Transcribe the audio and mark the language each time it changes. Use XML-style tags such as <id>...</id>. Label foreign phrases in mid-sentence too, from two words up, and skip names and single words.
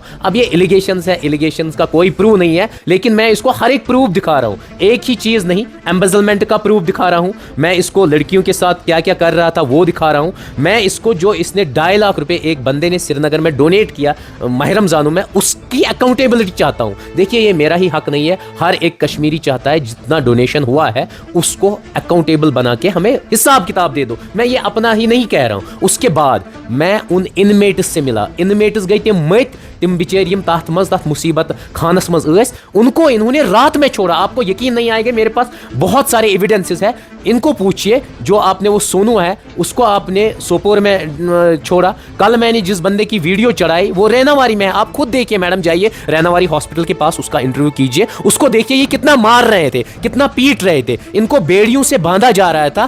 <hi>अब ये एलिगेशंस है, एलिगेशंस का कोई प्रूफ नहीं है, लेकिन मैं इसको हर एक प्रूफ दिखा रहा हूं, एक ही चीज़ नहीं, एम्बेजलमेंट का प्रूफ दिखा रहा हूं, मैं इसको लड़कियों के साथ क्या क्या कर रहा था वो दिखा रहा हूं, मैं इसको जो इसने 2.5 लाख रुपए एक बंदे ने श्रीनगर में डोनेट किया माह रमज़ानों में, उसकी अकाउंटेबिलिटी चाहता हूँ। देखिए ये मेरा ही हक नहीं है, हर एक कश्मीरी चाहता है जितना डोनेशन हुआ है उसको अकाउंटेबल बना के हमें हिसाब किताब दे दो। मैं ये अपना ही नहीं कह रहा हूं। उसके बाद मैं उन इनमेट्स से मिला,</hi> <ks>इनमेट्स गई तिम बिचार यम तथ मज तथ मुसीबत खानस मज ٲسۍ,</ks> <hi>उनको इन्होंने रात में छोड़ा। आपको यकीन नहीं आएगा, मेरे पास बहुत सारे एविडेंसेस है, इनको पूछिए। जो आपने वो सोनू है उसको आपने सोपोर में छोड़ा, कल मैंने जिस बंदे की वीडियो चढ़ाई वो रैनावारी में है, आप खुद देखिए मैडम, जाइए रैनावारी हॉस्पिटल के पास, उसका इंटरव्यू कीजिए, उसको देखिए ये कितना मार रहे थे, कितना पीट रहे थे, इनको बेड़ियों से बांधा जा रहा था।</hi>